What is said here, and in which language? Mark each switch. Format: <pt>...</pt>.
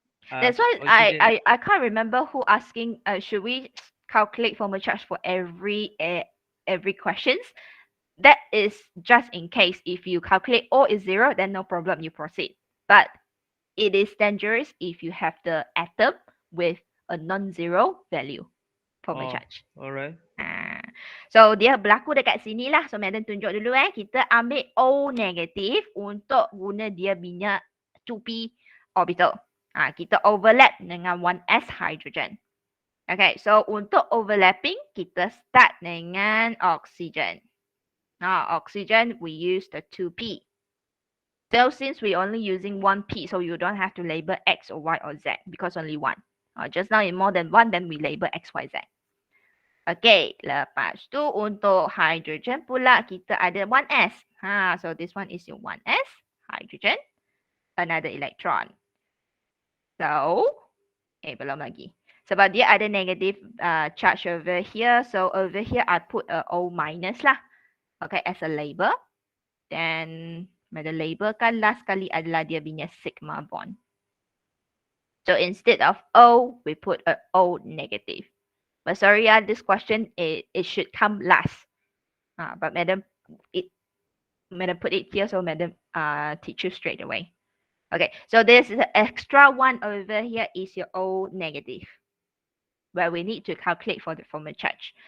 <en>that's why I can't remember who asking should we calculate formal charge for every questions. That is just in case if you calculate O is 0, then no problem, you proceed. But it is dangerous if you have the atom with a non-zero value formal charge. Alright.</en> <ms>So dia berlaku dekat sini lah. So madam tunjuk dulu kita ambil O negatif untuk guna dia punya 2p orbital. Kita overlap dengan 1s hydrogen. Okay, so untuk overlapping kita start dengan oxygen.</ms> <en>Oxygen we use the 2p. So since we only using 1p, so you don't have to label X or Y or Z because only 1. Just now in more than 1, then we label X, Y, Z. Okay,</en> <ms>lepas tu untuk hydrogen pula kita ada 1s.</ms> <en>So this one is your 1s, hydrogen, another electron. So,</en> <ms>belum lagi. Sebab dia ada</ms> <en>negative charge over here, so over here I put a O minus lah. Okay, as a label. Then the label</en> <ms>kan last kali adalah dia punya sigma bond.</ms> <en>So instead of O, we put a O negative. But sorry, this question it should come last. But madam put it here, so madam teach you straight away. Okay, so this is the extra one over here is your O negative, where we need to calculate for the formal charge.</en>